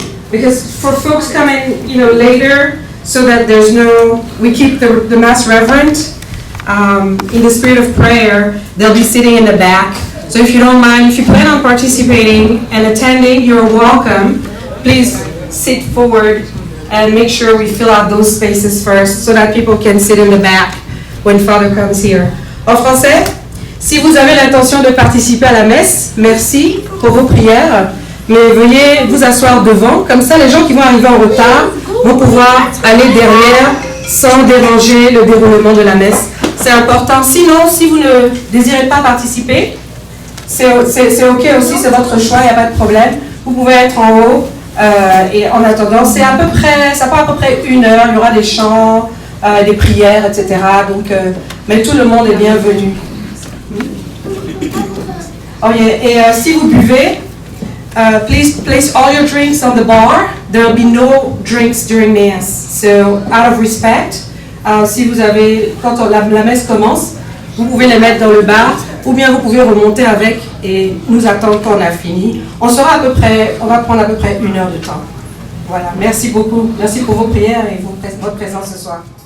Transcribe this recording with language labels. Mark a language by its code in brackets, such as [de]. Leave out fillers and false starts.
[en] Because for folks coming, later, so that we keep the Mass reverent, in the spirit of prayer, they'll be sitting in the back. So if you don't mind, if you plan on participating and attending, you're welcome. Please sit forward and make sure we fill out those spaces first so that people can sit in the back when Father comes here. [fr] En français, si vous avez l'intention de participer à la messe, merci pour vos prières, mais veuillez vous asseoir devant, comme ça les gens qui vont arriver en retard vont pouvoir aller derrière sans déranger le déroulement de la messe. C'est important. Sinon, si vous ne désirez pas participer, c'est ok aussi, c'est votre choix, il n'y a pas de problème. Vous pouvez être en haut et en attendant, ça prend à peu près 1 heure, il y aura des chants, des prières, etc. Donc, mais tout le monde est bienvenu. [en] Oh yeah. [fr] Et si vous buvez, [en] please place all your drinks on the bar. There will be no drinks during Mass. So, out of respect, [fr] si vous avez, quand la messe commence, vous pouvez les mettre dans le bar, ou bien vous pouvez remonter avec et nous attendre quand on a fini. On va prendre à peu près 1 heure de temps. Voilà, merci beaucoup. Merci pour vos prières et votre présence ce soir.